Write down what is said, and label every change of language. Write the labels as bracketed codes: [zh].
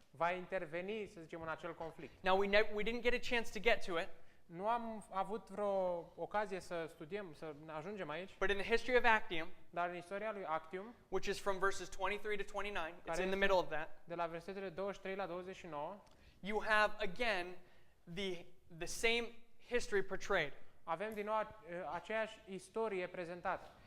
[ro] Va interveni, să zicem, în acel conflict. [en] Now, we didn't get a chance to get to it, [ro] Nu am avut vreo ocazie să studiem, să ajungem aici, [en] but in the history of Actium, [ro] dar în istoria lui Actium, [en] which is from verses 23 to 29, it's [ro] care [en] in the [ro] este [en] middle of that, [ro] de la versetele 23 la 29, [en] you have again the same history portrayed. [ro] avem din nou aceeași istorie prezentată.